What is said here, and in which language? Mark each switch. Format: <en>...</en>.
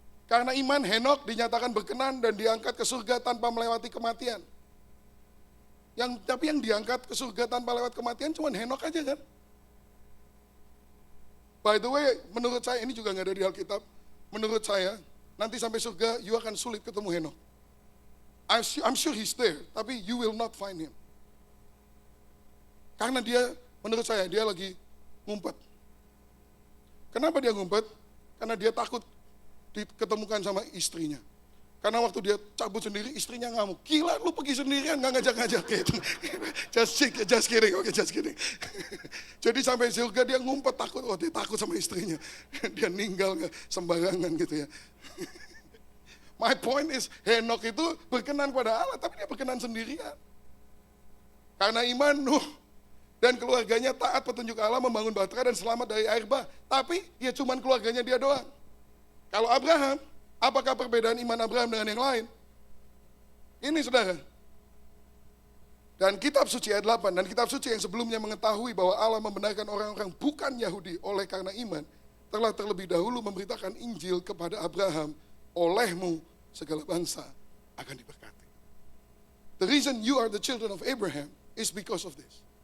<id>Karena iman Henok dinyatakan berkenan dan diangkat ke surga tanpa melewati kematian. Tapi yang diangkat ke surga tanpa lewat kematian cuma Henok aja kan?</id> <en>By the way,</en> <id>menurut saya, ini juga nggak ada di Alkitab, menurut saya, nanti sampai surga, you akan sulit ketemu Henok.</id> <en>I'm sure he's there, tapi you will not find him.</en> <id>Karena dia, menurut saya, dia lagi ngumpet. Kenapa dia ngumpet? Karena dia takut diketemukan sama istrinya. Karena waktu dia cabut sendiri, istrinya ngamuk. Gila, lu pergi sendirian, nggak ngajak-ngajak gitu.</id> <en>Just kidding, okay, just kidding.</en> <id>Jadi sampai surga dia ngumpet takut, dia takut sama istrinya. Dia ninggal nggak sembarangan gitu ya.</id> <en>My point is,</en> <id>Henok itu berkenan pada Allah, tapi dia berkenan sendirian. Karena iman Nuh dan keluarganya taat petunjuk Allah membangun bahtera dan selamat dari air bah. Tapi ya cuman keluarganya dia doang. Kalau Abraham, apakah perbedaan iman Abraham dengan yang lain? Ini saudara. Dan kitab suci ayat 8, dan kitab suci yang sebelumnya mengetahui bahwa Allah membenarkan orang-orang bukan Yahudi oleh karena iman, telah terlebih dahulu memberitakan Injil kepada Abraham, olehmu segala bangsa akan diberkati.</id> <en>The reason you are the children of Abraham is because of this.</en>